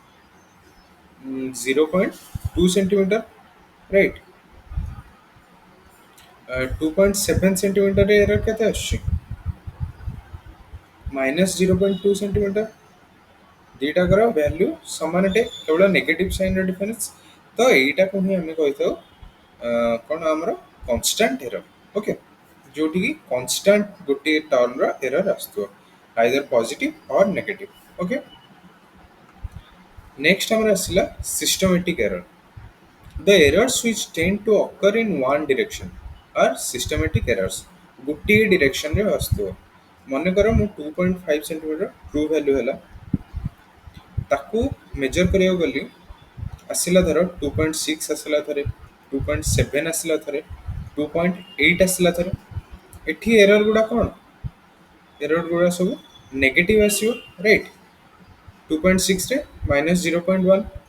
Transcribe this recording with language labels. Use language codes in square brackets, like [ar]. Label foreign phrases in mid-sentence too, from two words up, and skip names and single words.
[or] 0.2 [en] centimeter right [or] 2.7 [en] centimeter error [or] କେତେ ଆସୁଛି -0.2 ସେଣ୍ଟିମିଟର ଦୁଇଟାକର ଭ୍ୟାଲ୍ୟୁ ସମାନ ଅଟେ କେବଳ [en] negative signr difference [or] ତ ଏଇଟାକୁ ହିଁ ଆମେ କହିଥାଉ କ'ଣ ଆମର [en] constant error okay [or] ଯୋଉଠିକି କନଷ୍ଟାଣ୍ଟ ଗୋଟିଏ [en] termr error [or] ଆସୁଥିବ [en] either positive or negative okay ନେକ୍ସଟ [or] ଆମର ଆସିଲା [en] systematic error the errors which tend to occur in one direction are systematic errors [or] ଗୋଟିଏ ଡିରେକ୍ସନରେ ଆସୁଥିବ ମନେକର ମୁଁ 2.5 [en] centimeter true value [or] ହେଲା ତାକୁ ମେଜର କରିବାକୁ ଗଲି ଆସିଲା ଧର 2.6 ଆସିଲା ଥରେ 2.7 ଆସିଲା ଥରେ 2.8 ଆସିଲା ଥରେ ଏଠି ଏରର ଗୁଡ଼ା କ'ଣ ଏରର ଗୁଡ଼ା ସବୁ ନେଗେଟିଭ ଆସିବ ରାଇଟ୍ 2.6 ରେ -0.1